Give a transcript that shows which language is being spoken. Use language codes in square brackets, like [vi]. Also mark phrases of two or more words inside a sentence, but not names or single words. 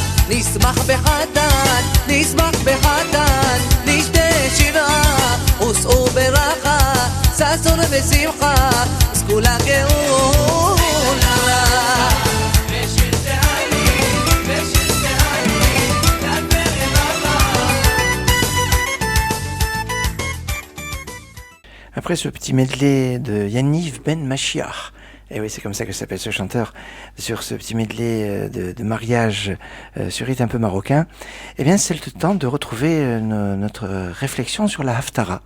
[he] נשמח בחתן, נשמח בחתן, נשתה שבעה, וסעו ברכה, ששון ושמחה, אז כולה גאולה. [fr] Après ce petit medley de Yaniv Ben Mashiach, et oui, c'est comme ça que s'appelle ce chanteur, sur ce petit medley de mariage sur rythme un peu marocain, eh bien c'est le temps de retrouver notre réflexion sur la Haftara.